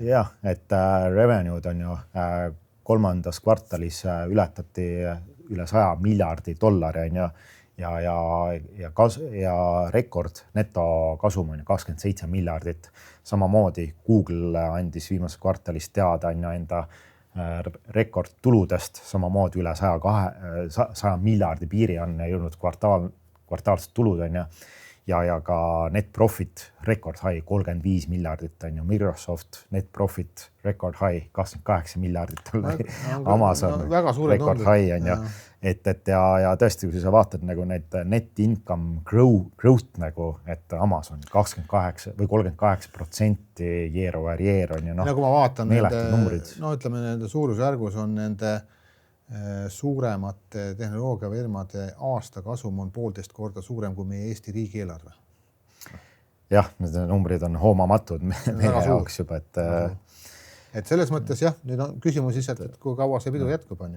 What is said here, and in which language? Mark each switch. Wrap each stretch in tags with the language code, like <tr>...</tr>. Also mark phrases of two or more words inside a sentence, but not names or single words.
<et>Jah, et revenue'd on ju kolmandas kvartalis ületati üle $100 miljardi on ju ja rekord netokasum on 27 miljardit. Samamoodi Google andis viimases kvartalis teada enda rekordtuludest, samamoodi üle 100 miljardi piiri on jõudnud kvartaalsed tulud on ja ka</et> <en>net profit record high</en> <et>35 miljardit on ju, Microsoft</et> <en>net profit record high</en> <et>28 miljardit Amazon</et> <en>record high</en> <et>on ju, et ja tõesti, kui sa vaatad nagu need</et> <en>net income growth</en> <et>nagu, et Amazon 28 või 38%</et> <en>year over year</en> <et>on ju, kui ma vaatan numbrid. Ütleme nende suurusjärgus on nende suuremate tehnoloogiafirmade aastakasum on 1,5 korda suurem kui meie Eesti riigieelarve. Jah, need numbrid on hoomamatud meie jaoks juba, et selles mõttes jah, nüüd on küsimus lihtsalt, et kui kaua see pidu jätkub on ju.</et>